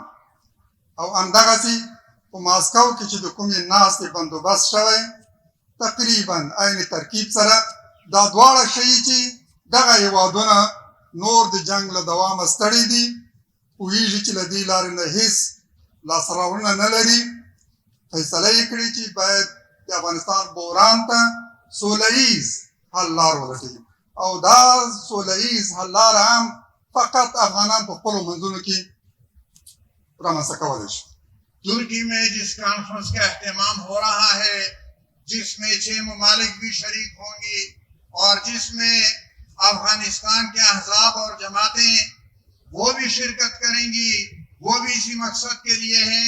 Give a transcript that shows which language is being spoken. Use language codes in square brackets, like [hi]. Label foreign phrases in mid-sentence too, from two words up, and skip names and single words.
[ps] او همدغسې په ماسکو کې چې د کومې ناستې بندوبست شوی، تقریبا عین ترکیب سره دا دواړه ښیي چې دغه هیوادونه نور د جنگ له دوامه ستړي دي، پوهېږي چې له دې لارې نه هېڅ لاسته راوړنه نه لري. فیصله یې کړې چې باید د افغانستان بحران ته سوله ییز حل لار ولټوي، او دا سوله ییز حل لاره هم فقط افغانان په خپلو منځونو کې رامنځته کولی شي. [ur] ترکی میں جس کانفرنس کا اہتمام ہو رہا ہے، جس میں 6 ممالک بھی شریک ہوں گی اور جس میں افغانستان کے احزاب اور جماعتیں وہ بھی شرکت کریں گی، وہ بھی اسی مقصد کے لیے ہیں.